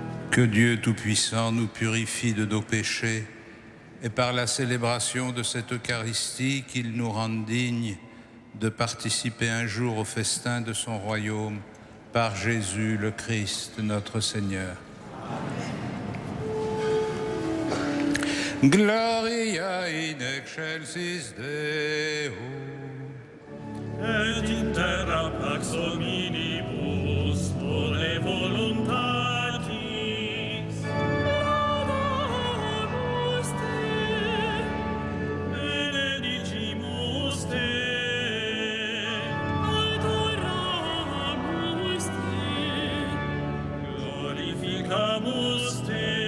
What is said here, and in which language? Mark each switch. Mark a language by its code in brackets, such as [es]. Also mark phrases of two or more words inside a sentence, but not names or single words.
[fr] Que Dieu Tout-Puissant nous purifie de nos péchés et par la célébration de cette Eucharistie, qu'il nous rende dignes de participer un jour au festin de son royaume par Jésus le Christ, notre Seigneur. [la] Gloria in excelsis Deo. Et in terra pax hominibus vole voluntatis. Laudamus te, benedicimus te, adoramus te, glorificamus te.